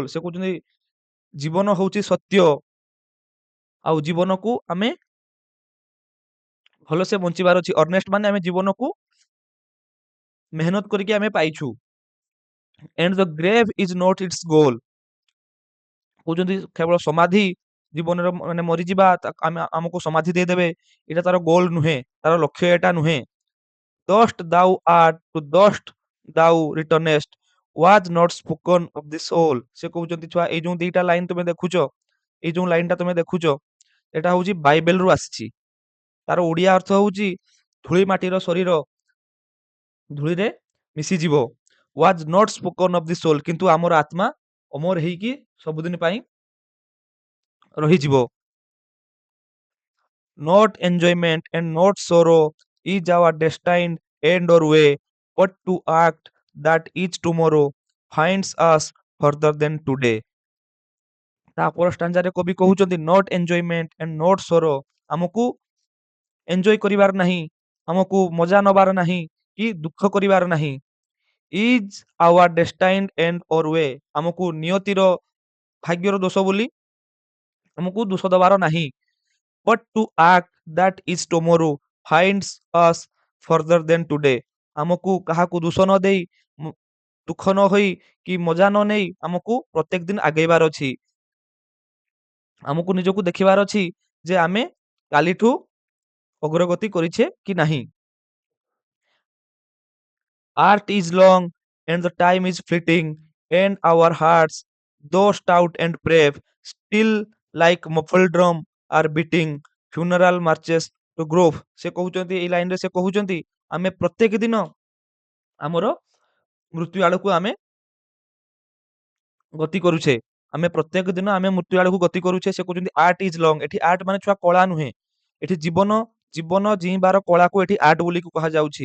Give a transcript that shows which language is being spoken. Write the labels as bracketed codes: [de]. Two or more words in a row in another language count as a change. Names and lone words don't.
[or] ସେ କହୁଛନ୍ତି ଜୀବନ ହଉଛି ସତ୍ୟ ଆଉ ଜୀବନକୁ ଆମେ ଭଲସେ ବଞ୍ଚିବାର ଅଛି। ଅର୍ନେଷ୍ଟ ମାନେ ଆମେ ଜୀବନକୁ ମେହନତ କରିକି ଆମେ ପାଇଛୁ। [en] and the grave is not its goal। [or] କହୁଛନ୍ତି କେବଳ ସମାଧି ଜୀବନର ମାନେ ମରିଯିବା ଆମେ ଆମକୁ ସମାଧି ଦେଇଦେବେ ଏଇଟା ତାର ଗୋଲ ନୁହେଁ, ତାର ଲକ୍ଷ୍ୟ ଏଟା ନୁହେଁ। [en] dust thou art to dust thou returnest was not spoken of the soul। [or] ସେ କହୁଛନ୍ତି ଛୁଆ ଏଇ ଯୋଉ ଦିଟା ଲାଇନ ତୁମେ ଦେଖୁଛ ଏଇ ଯୋଉ ଲାଇନଟା ତୁମେ ଦେଖୁଛ ଏଟା ହଉଛି ବାଇବେଲରୁ ଆସିଛି। ତାର ଓଡିଆ ଅର୍ଥ ହଉଛି ଧୂଳି ମାଟିର ଶରୀର ଧୂଳିରେ ମିଶିଯିବ। [en] was not spoken of the soul [or] କିନ୍ତୁ ଆମର ଆତ୍ମା ଅମର ହେଇକି ସବୁଦିନ ପାଇଁ ରହିଯିବ। [en] not enjoyment and not sorrow is our destined end or way but to act that each tomorrow finds us further than today। [or] ତାପର ଷ୍ଟାଞ୍ଜାରେ କବି କହୁଛନ୍ତି [en] not enjoyment and not sorrow [or] ଆମକୁ ଏନ୍ଜୟ କରିବାର ନାହିଁ, ଆମକୁ ମଜା ନବାର ନାହିଁ କି ଦୁଃଖ କରିବାର ନାହିଁ। [en] is our destined end or way [or] ଆମକୁ ନିୟତିର ଭାଗ୍ୟର ଦୋଷ ବୋଲି ଆମକୁ ଦୋଷ ଦେବାର ନାହିଁ। [en] but to act that is tomorrow finds us further than today [or] ଆମକୁ କାହାକୁ ଦୋଷ ନ ଦେଇ ଦୁଃଖ ନ ହୋଇ କି ମଜା ନ ନେଇ ଆମକୁ ପ୍ରତ୍ୟେକ ଦିନ ଆଗେଇବାର ଅଛି। ଆମକୁ ନିଜକୁ ଦେଖିବାର ଅଛି ଯେ ଆମେ କାଲିଠୁ ଅଗ୍ରଗତି କରିଛେ କି ନାହିଁ। [en] Art is long and the time is fleeting, and our hearts, though stout and brave, still like muffled drum are beating funeral marches to grove। [or] ସେ କହୁଛନ୍ତି ଏଇ ଲାଇନରେ ସେ କହୁଛନ୍ତି ଆମେ ପ୍ରତ୍ୟେକ ଦିନ ଆମର ମୃତ୍ୟୁ ଆଡକୁ ଆମେ ଗତି କରୁଛେ। ଆମେ ପ୍ରତ୍ୟେକ ଦିନ ଆମେ ମୃତ୍ୟୁ ଆଡକୁ ଗତି କରୁଛେ। ସେ କହୁଛନ୍ତି [en] art is long [or] ଏଠି ଆର୍ଟ ମାନେ ଛୁଆ କଳା ନୁହେଁ, ଏଠି ଜୀବନ ଜୀବନ ଜୀଇବାର କଳାକୁ ଏଠି ଆର୍ଟ ବୋଲି କୁହାଯାଉଛି।